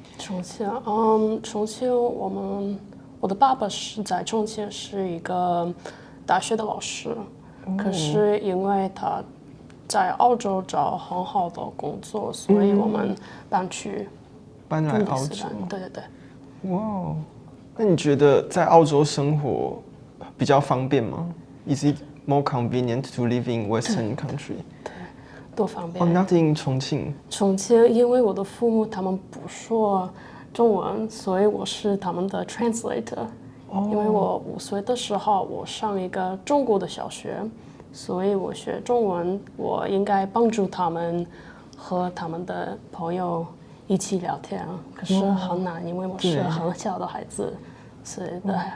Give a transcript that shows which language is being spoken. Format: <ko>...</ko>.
<zh>重庆，我的爸爸是在重庆是一个大学的老师，可是因为他在澳洲找很好的工作，所以我们搬来澳洲。对。哇，那你觉得在澳洲生活比较方便吗？</zh> <en>Is it more convenient to live in Western country?</en> <zh>对，多方便。</zh> <en>Not in 重庆。</en> <zh>重庆，因为我的父母他们不说中文，所以我是他们的 translator。因为我5岁的时候，我上一个中国的小学，所以我学中文，我应该帮助他们和他们的朋友一起聊天，可是很难，因为我是很小的孩子，所以对。</zh>